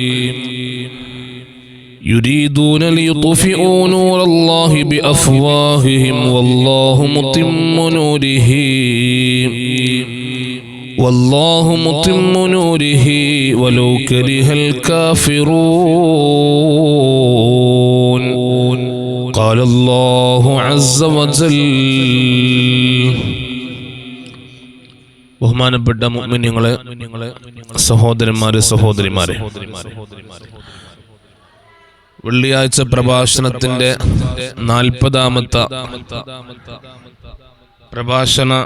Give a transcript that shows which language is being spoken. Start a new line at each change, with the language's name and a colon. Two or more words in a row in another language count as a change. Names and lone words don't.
Arabic: يريدون ليطفئوا نور الله بأفواههم والله متم نوره ولو كره الكافرون. قال الله عز وجل.
Malayalam: ബഹുമാനപ്പെട്ട മുഅ്മിനീങ്ങളെ, സഹോദരന്മാരെ, സഹോദരിമാരെ, വെള്ളിയാഴ്ച പ്രഭാഷണത്തിന്റെ 40ാമത്തെ പ്രഭാഷണ